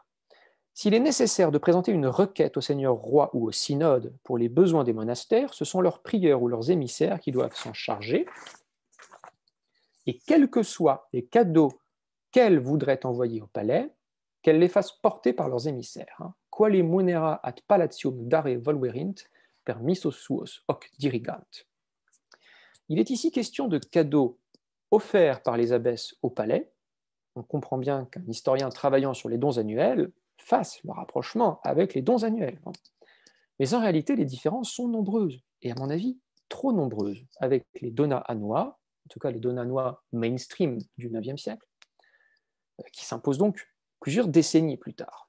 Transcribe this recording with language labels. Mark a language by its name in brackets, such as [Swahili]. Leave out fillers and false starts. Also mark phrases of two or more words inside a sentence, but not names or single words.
[French] S'il est nécessaire de présenter une requête au Seigneur roi ou au synode pour les besoins des monastères, ce sont leurs prieurs ou leurs émissaires qui doivent s'en charger. Et quels que soient les cadeaux qu'elles voudraient envoyer au palais, qu'elles les fassent porter par leurs émissaires. [Latin] Quale munera ad palatium dare volverint, per missos suos hoc dirigant. [French] Il est ici question de cadeaux offerts par les abbesses au palais. On comprend bien qu'un historien travaillant sur les dons annuels fasse le rapprochement avec les dons annuels. Mais en réalité, les différences sont nombreuses, et à mon avis, trop nombreuses, avec les [Latin] dona annua, [French] en tout cas les [Latin] dona annua [French] mainstream du IXe siècle, qui s'imposent donc plusieurs décennies plus tard.